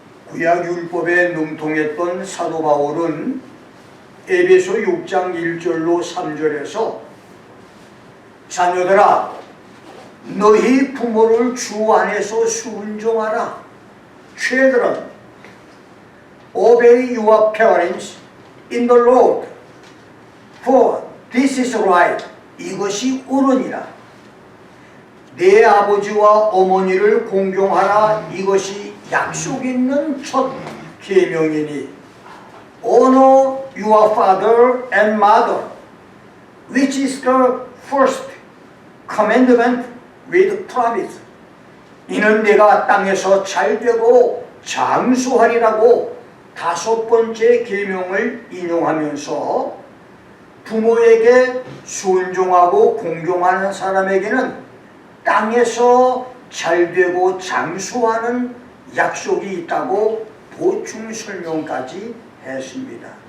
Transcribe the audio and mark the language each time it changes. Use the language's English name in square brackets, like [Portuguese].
[Korean] 구약율법에 능통했던 사도 바울은 에베소 6장 1절로 3절에서 자녀들아, 너희 부모를 주 안에서 순종하라. [English] Children, obey your parents in the Lord, for this is right. [Korean] 이것이 옳으니라. 내 아버지와 어머니를 공경하라. 이것이 약속 있는 첫 계명이니, [English] honor your father and mother, which is the first commandment with promise. [Korean] 이는 내가 땅에서 잘되고 장수하리라고 5번째 계명을 인용하면서 부모에게 순종하고 공경하는 사람에게는 땅에서 잘되고 장수하는 약속이 있다고 보충 설명까지 했습니다.